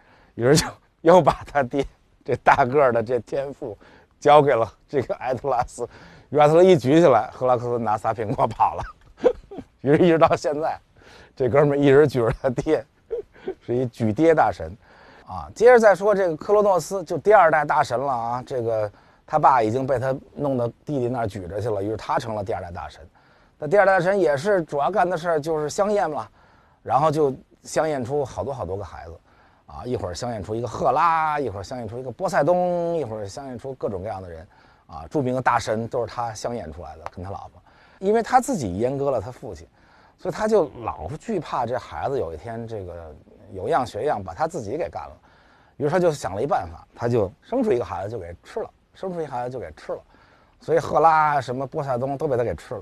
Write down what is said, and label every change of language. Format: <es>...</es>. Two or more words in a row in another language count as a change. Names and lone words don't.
<zh>於是就又把他爹這大個的這天賦交給了這個埃特拉斯。於是埃特拉斯一舉起來，赫拉克勒斯拿3蘋果跑了。於是一直到現在，這哥們兒一直舉着他爹，是一舉爹大神。啊，接着再說這個克羅諾斯就第2代大神了啊，這個他爸已經被他弄到弟弟那兒舉着去了，於是他成了第2代大神。那第2代大神也是主要幹的事兒就是相驗了，然後就相驗出好多個孩子，啊，一會兒相驗出一個赫拉，一會兒相驗出一個波塞冬，一會兒相驗出各種各樣的人，啊，著名的大神都是他相驗出來的，跟他老婆，因為他自己閹割了他父親，所以他就老懼怕這孩子有一天這個有樣學樣把他自己給幹了，於是他就想了一辦法，他就生出一個孩子就給吃了，所以赫拉什麼波塞冬都被他給吃了。</zh>